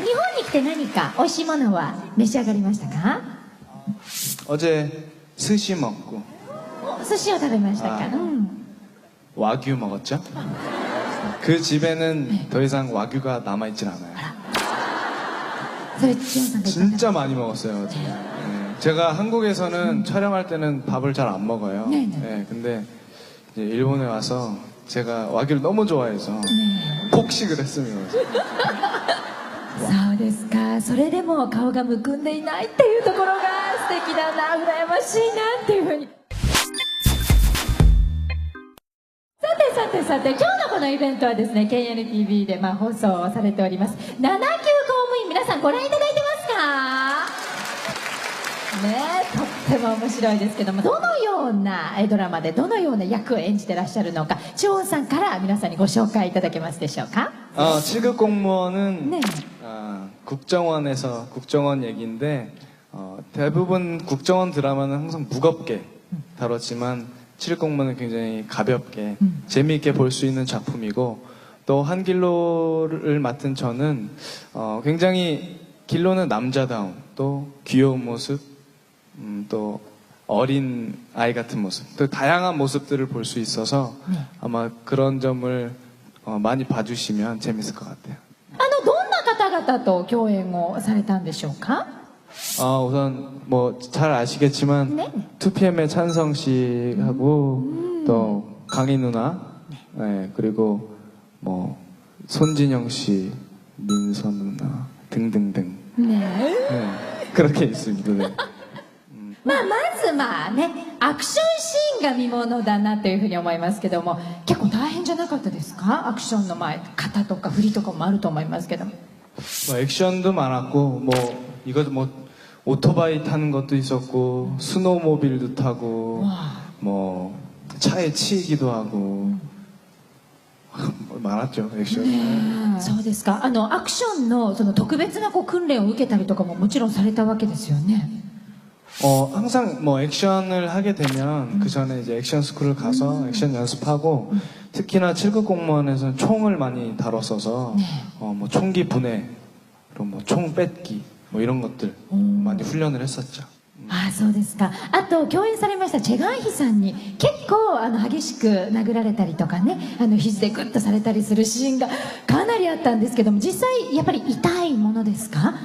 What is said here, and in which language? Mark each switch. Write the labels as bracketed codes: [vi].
[ja] 日本に来て何か美味しいものは召し上がりましたか？ [ko] 어제 스시 먹고 [ja] お寿司を食べましたか？ [ko] あ와규 먹었죠. 그 집에는 더 이상 와규가 남아있진 않아요. [ja] それチョンさんが言ったんだ。 [ko] 진짜 많이 먹었어요. 어제. 네. 제가 한국에서는 촬영할 때는 밥을 잘 안 먹어요. 네네. 네, 근데 이제 일본에 와서 제가 와규를 너무 좋아해서 네. 폭식을 했습니다. [ja] そうですか。それでも顔がむくんでいないっていうところが素敵だな、羨ましいなっていうふうに。さて今日のこのイベントはですね、 KNTV で放送されております7級公務員、皆さんご覧いただいてますかね。とっても面白いですけども、どのようなドラマでどのような役を演じてらっしゃるのか、チョウさんから皆さんにご紹介いただけますでしょうか？ [ko] 7급 공무원은 네. 국정원에서 국정원 얘기인데 대부분 국정원 드라마는 항상 무겁게 다뤘지만 7급 공무원은 굉장히 가볍게 재미있게 볼 수 있는 작품이고, 또 한길로를 맡은 저는 굉장히 길로는 남자다움, 또 귀여운 모습, 또 어린 아이 같은 모습, 또 다양한 모습들을 볼 수 있어서 아마 그런 점을 많이 봐주시면 재밌을 것 같아요. [ja] どんな方々と共演をされたんでしょうか？ [ko] 우선 뭐 잘 아시겠지만 네. 2PM의 찬성 씨하고 또 강희 누나, 네, 그리고 뭐 손진영 씨, 민서 누나 등등등. [ja] ね [ko] 네, 그렇게 있습니다. 네. [ja] まずね、アクションシーンが見ものだなというふうに思いますけども、結構大変じゃなかったですか？アクションの型とか振りとかもあると思いますけども。 [ko] 뭐 액션도 많았고, 뭐 이것도 뭐 오토바이 타는 것도 있었고, 스노우모빌도 타고, 뭐 차에 치이기도 하고, 많았죠 액션. [ja] そうですか。アクションのその特別な訓練を受けたりとかももちろんされたわけですよね。 [ko] 항상 뭐 액션을 하게 되면 그 전에 이제 액션 스쿨을 가서 액션 연습하고, 특히나 7급 공무원에서는 총을 많이 다뤘어서 뭐 총기 분해, 그리고 뭐 총 뺏기 뭐 이런 것들 많이 훈련을 했었죠. [ja] そうですか。あと共演されましたチェガンヒさんに結構激しく殴られたりとかね、肘でグッとされたりするシーンがかなりあったんですけども、実際やっぱり痛いものですか？